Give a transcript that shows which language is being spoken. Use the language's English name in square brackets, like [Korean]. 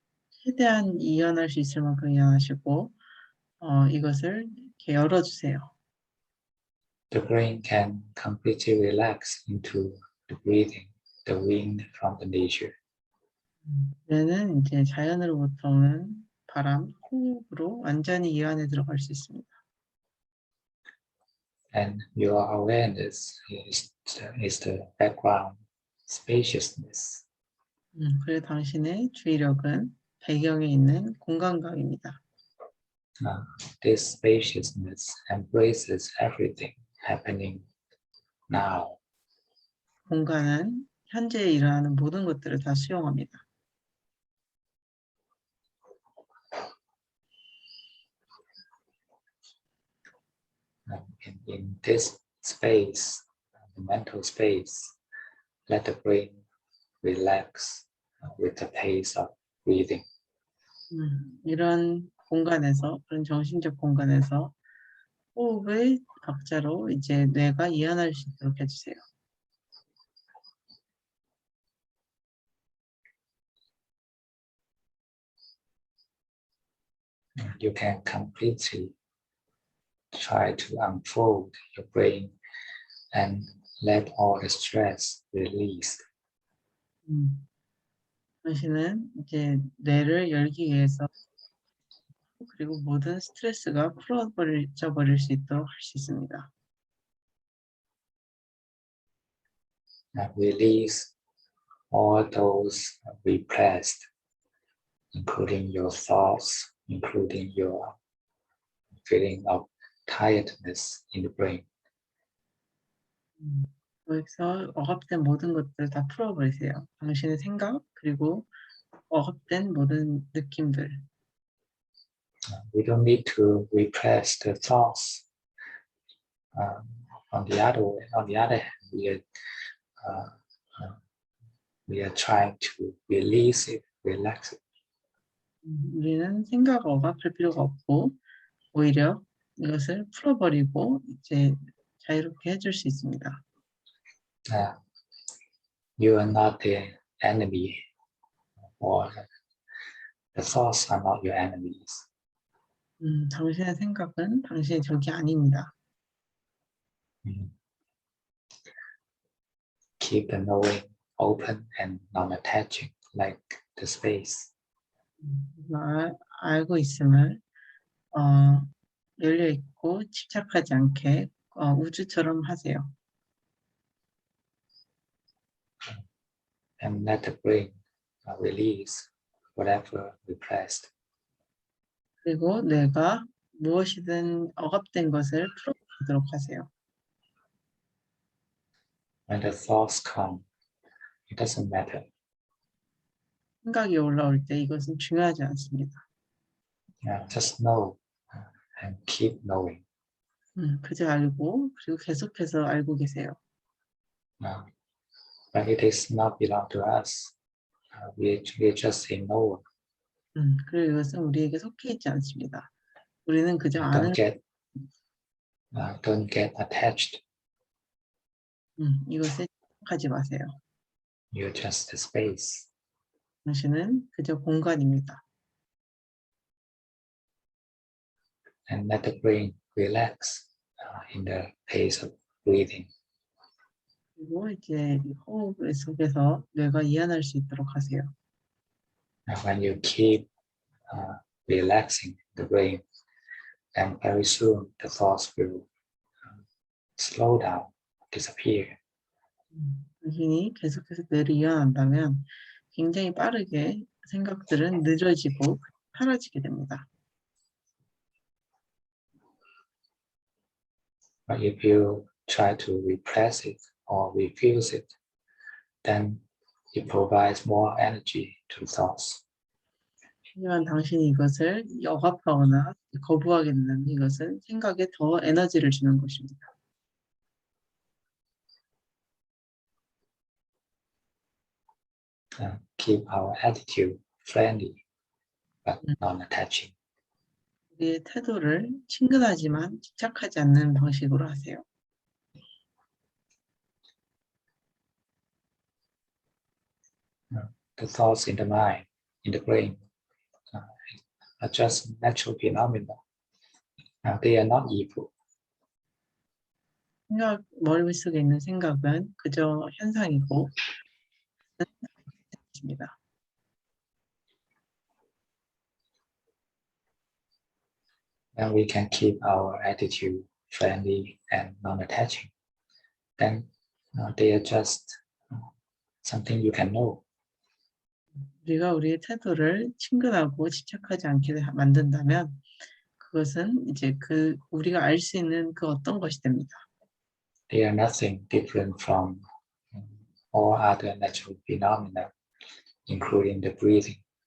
[Korean] 최대한 이완할 수 있을 만큼 이완하시고 이것을 이렇게 열어주세요. [English] The brain can completely relax into the breathing, the wind from the nature. [Korean] 뇌는 이제 자연으로부터 오는 바람, 호흡으로 완전히 이완에 들어갈 수 있습니다. [English] And your awareness is the background spaciousness. [Korean] 그래서 당신의 주의력은 배경에 있는 공간감입니다. [English] This spaciousness embraces everything happening now. [Korean] 공간은 현재에 일어나는 모든 것들을 다 수용합니다. [English] In this space, the mental space, let the brain relax with the pace of breathing. [Korean] 이런 공간에서, 그런 정신적 공간에서 호흡의 박자로 이제 뇌가 이완할 수 있도록 해주세요. [English] You can completely try to unfold your brain and let all the stress release. [Korean] 당신은 이제 뇌를 열기 위해서 그리고 모든 스트레스가 풀어버릴 수 있도록 할 수 있습니다. [English] Release all those repressed, including your thoughts, including your feeling of tiredness in the brain. [Korean] 거기서 억압된 모든 것들을 다 풀어버리세요. 당신의 생각 그리고 억압된 모든 느낌들. [English] We don't need to repress the thoughts. On the other hand, we are trying to release it, relax it. [Korean] 우리는 생각을 억압할 필요가 없고 오히려 이것을 풀어버리고 이제 자유롭게 해줄 수 있습니다. [English] You are not the enemy, or the thoughts are not your enemies. [Korean] 당신의 생각은 당신의 적이 아닙니다. [English] Keep the knowing open and non-attaching, like the space. [Korean] 알고 있음을 열려 있고 집착하지 않게 우주처럼 하세요. [English] And let the brain release whatever repressed. [Korean] 그리고 뇌가 무엇이든 억압된 것을 풀어보도록 하세요. [English] When the thoughts come, it doesn't matter. [Korean] 생각이 올라올 때 이것은 중요하지 않습니다. [English] Just know and keep knowing. [Korean] 그저 알고 그리고 계속해서 알고 계세요. [English] But it is not belong to us. We just ignore. [Korean] 그리고 이것은 우리에게 속해 있지 않습니다. 우리는 그저 아는 [English] Don't get attached. [Korean] 이것에 집착하지 마세요. [English] You're just a space. [Korean] 당신은 그저 공간입니다. [English] And let the brain relax in the pace of breathing. [Korean] 그리고 이제 호흡 속에서 뇌가 이완할 수 있도록 하세요. [English] And when you keep relaxing the brain, then very soon the thoughts will slow down, disappear. [Korean] 당신이 계속해서 뇌를 이완한다면 굉장히 빠르게 생각들은 늦어지고 사라지게 됩니다. [English] But if you try to repress it or refuse it, then it provides more energy to the thoughts. [Korean] 하지만 당신이 이것을 억압하거나 거부하게 된다면 이것은 생각에 더 에너지를 주는 것입니다. [English] Keep our attitude friendly, but non-attaching. [Korean] 우리의 태도를 친근하지만 집착하지 않는 방식으로 하세요. [English] The thoughts in the mind, in the brain, are just natural phenomena. They are not evil. [Korean] 머릿속에 있는 생각은 그저 현상이고 있습니다. [English] When we can keep our attitude friendly and non-attaching, then they are just something you can know. [Korean] 우리가 우리의 태도를 친근하고 집착하지 않게 만든다면 그것은 이제 우리가 알 수 있는 그 어떤 것이 됩니다. [English] They are nothing different from all other natural phenomena, including the breathing.